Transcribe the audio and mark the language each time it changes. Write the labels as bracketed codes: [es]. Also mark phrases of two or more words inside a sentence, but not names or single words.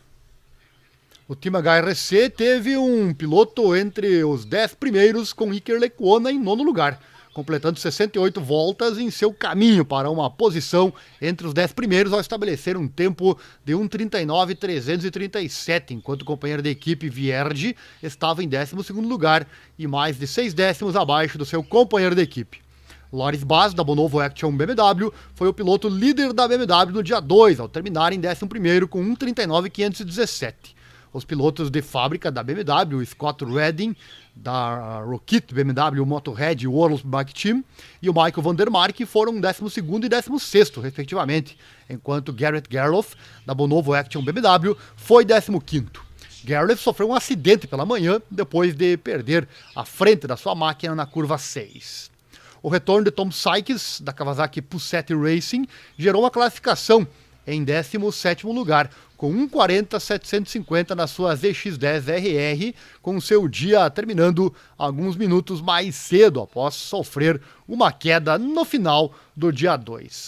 [pt] O time HRC teve um piloto entre os 10 primeiros com Iker Lecuona em 9º lugar, completando 68 voltas em seu caminho para uma posição entre os 10 primeiros ao estabelecer um tempo de 1:39.337, enquanto o companheiro de equipe Vierge estava em 12º lugar e mais de 6 décimos abaixo do seu companheiro de equipe. Loris Baz, da Bonovo Action BMW, foi o piloto líder da BMW no dia 2, ao terminar em 11º com 1:39.517. Os pilotos de fábrica da BMW, Scott Redding, da Rocket BMW Motorhead World Superbike Team, e o Michael van der Mark foram 12º e 16º, respectivamente, enquanto Garrett Gerloff, da Bonovo Action BMW, foi 15º. Gerloff sofreu um acidente pela manhã, depois de perder a frente da sua máquina na curva 6. O retorno de Tom Sykes, da Kawasaki Puset Racing, gerou uma classificação em 17º lugar, com 1,40,750 na sua ZX10RR, com seu dia terminando alguns minutos mais cedo, após sofrer uma queda no final do dia 2.